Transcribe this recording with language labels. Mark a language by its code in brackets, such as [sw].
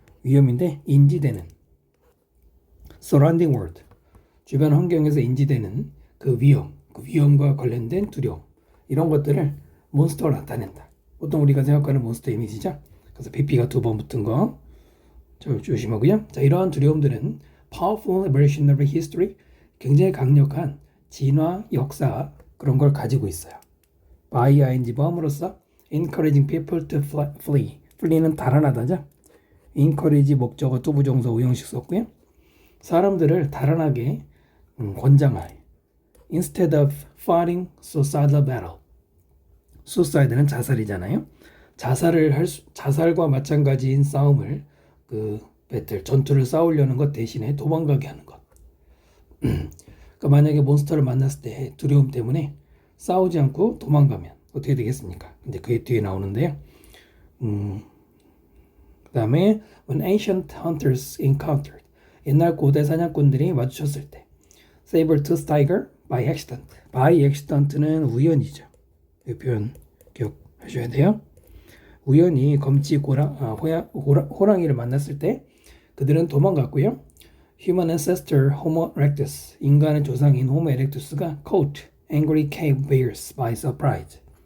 [ko] 위험인데 인지되는 [en] surrounding world, [ko] 주변 환경에서 인지되는 그 위험, 그 위험과 관련된 두려움, 이런 것들을 몬스터로 나타낸다. 보통 우리가 생각하는 몬스터 이미지죠. 그래서 pp가 2번 붙은 거 조심하고요. 자, 이러한 두려움들은 [en] powerful evolutionary history, [ko] 굉장히 강력한 진화 역사 그런 걸 가지고 있어요. [en] by ing [ko] 범으로서 [en] encouraging people to flee. [ko] flee는 달아나다죠. encourage 목적어 투부정사 오형식 썼고요. 사람들을 달아나게 권장하여. [en] instead of fighting suicidal battle. [ko] suicide는 자살이잖아요. 자살과 마찬가지인 싸움을 배틀 전투를 싸우려는 것 대신에 도망가게 하는 것. 그러니까 만약에 몬스터를 만났을 때 두려움 때문에 싸우지 않고 도망가면 어떻게 되겠습니까? 근데 그게 뒤에 나오는데요. 그 다음에 [en] when ancient hunters encountered, [ko] 옛날 고대 사냥꾼들이 마주쳤을 때 [en] saber-toothed tiger by accident. [ko] by accident는 우연이죠. 이 표현 기억하셔야 돼요. 우연히 검치 호랑이를 만났을 때 그들은 도망갔고요. [en] Human ancestor Homo erectus, [ko] 인간의 조상인 [en] Homo erectus가 caught angry cave bears by surprise.